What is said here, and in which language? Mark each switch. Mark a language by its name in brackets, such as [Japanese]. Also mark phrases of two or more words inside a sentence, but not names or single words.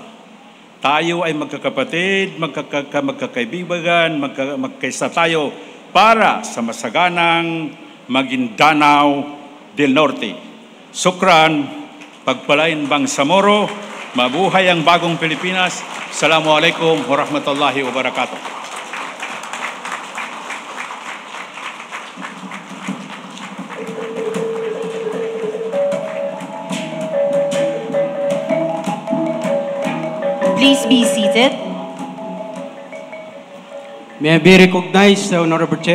[Filipino] Tayo ay magkakapatid, magkakaibigan, magkaisa tayo para sa masaganang Maguindanao del Norte. Sukran, pagpalain Bangsamoro, mabuhay ang bagong Pilipinas. [Arabic] السلام عليكم ورحمة الله وبركاته. [English] Please be seated. May I be recognized, Honorable Chair?